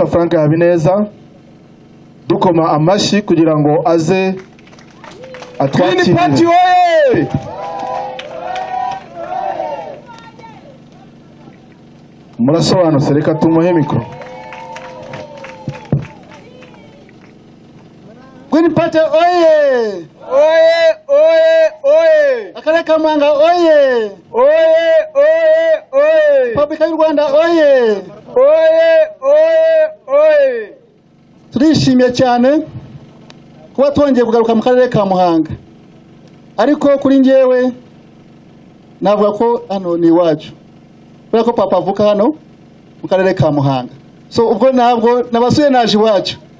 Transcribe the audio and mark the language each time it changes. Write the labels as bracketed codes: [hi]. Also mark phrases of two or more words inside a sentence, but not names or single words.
[rw] Frank Habineza dukoma amashyi kugira ngo aze atwakire. Party oye! Murasobanutse, reka tumuhe mikoro. Green Party oye! Oye, oye, oye! Akarere ka Muhanga oye! Oye, oye, oye! Repubulika y'u Rwanda oye! Oye, oye, oye! Turishimye cyane kuba twongeye kugaruka mu karere ka Muhanga, ariko kuri njyewe navuga ko hano ni iwacu kubera ko papa avuka hano mu karere ka Muhanga, so ubwo ntabwo nabasuye naje iwacu.